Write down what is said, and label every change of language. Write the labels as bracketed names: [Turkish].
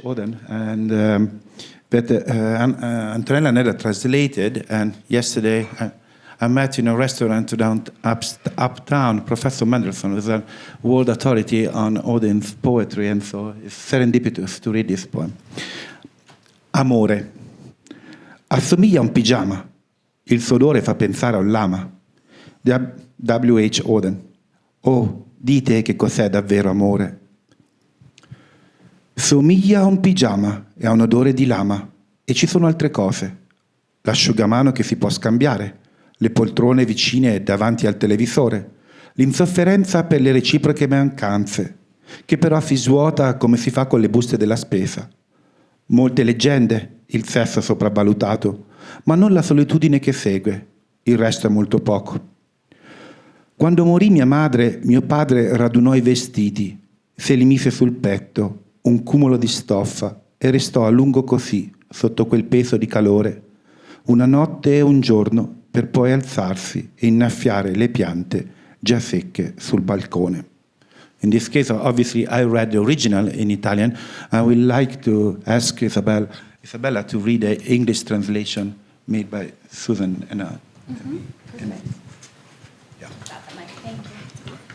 [English] Auden, and that Antonella Nedda translated. And yesterday I met in a restaurant uptown Professor Mendelssohn, who is a world authority on Auden's poetry, and so it's serendipitous to read this poem. [Italian] Amore. Assomiglia a un pigiama. Il suo odore fa pensare a un lama. W.H. Auden. Oh, dite che cos'è davvero amore. Somiglia a un pigiama e ha un odore di lama. E ci sono altre cose. L'asciugamano che si può scambiare. Le poltrone vicine davanti al televisore, l'insofferenza per le reciproche mancanze, che però si svuota come si fa con le buste della spesa. Molte leggende, il sesso sopravvalutato, ma non la solitudine che segue, il resto è molto poco. Quando morì mia madre, mio padre radunò i vestiti, se li mise sul petto, un cumulo di stoffa, e restò a lungo così, sotto quel peso di calore, una notte e un giorno, per poi alzarsi e innaffiare le piante già secche sul balcone. [English] In this case, obviously, I read the original in Italian. I would like to ask Isabella to read the English translation made by Susan. And, yeah. Thank you.